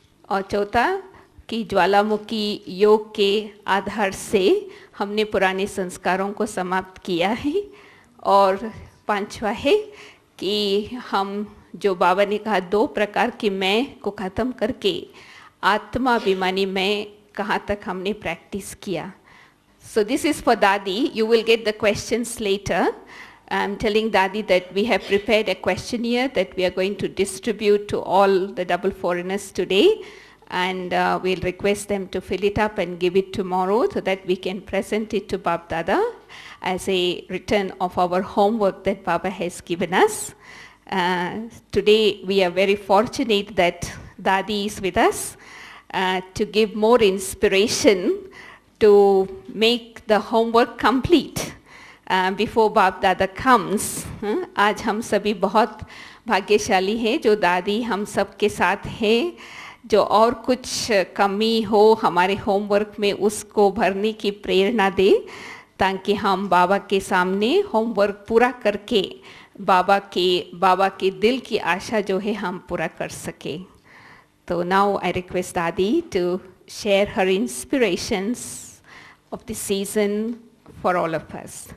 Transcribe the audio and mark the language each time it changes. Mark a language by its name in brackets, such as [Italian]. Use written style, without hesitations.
[Hindi] और चौथा कि ज्वालामुखी योग के आधार से हमने पुराने संस्कारों को समाप्त किया है। और पांचवा है कि हम, जो बाबा ने कहा, 2 प्रकार की मैं को ख़त्म करके आत्माभिमानी मैं कहाँ तक हमने प्रैक्टिस किया। [English] So this is for Dadi. You will get the questions later. I'm telling Dadi that we have prepared a questionnaire that we are going to distribute to all the double foreigners today, and we'll request them to fill it up and give it tomorrow so that we can present it to Bab Dada as a return of our homework that Baba has given us. Today we are very fortunate that Dadi is with us to give more inspiration to make the homework complete before Bab Dada comes. [Hindi] आज हम सभी बहुत भाग्यशाली हैं जो दादी हम सब के साथ हैं, जो और कुछ कमी हो हमारे होमवर्क में उसको भरने की प्रेरणा दे, ताकि हम बाबा के सामने होमवर्क पूरा करके बाबा के दिल की आशा जो है हम पूरा कर सके। [English] तो now I request Dadi to share her inspirations of the season for all of us.